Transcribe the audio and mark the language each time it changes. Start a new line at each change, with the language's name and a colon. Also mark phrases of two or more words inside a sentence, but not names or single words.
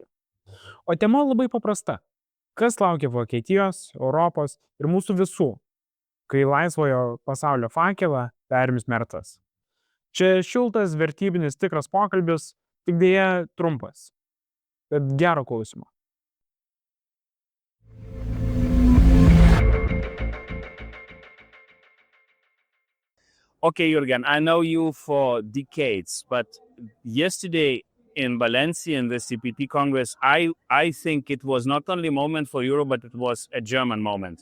Lithuanian: O tema labai paprasta. Kas laukia Vokietijos, Europos ir mūsų visų, kai laisvojo pasaulio fakelą perims Merzas? Čia šiltas, vertybinis, tikras pokalbis, tik dėja trumpas. Bet gero klausimo.
English: Okay, Jürgen, I know you for decades, but yesterday in Valencia in the CPT Congress, I think it was not only a moment for Europe, but it was a German moment.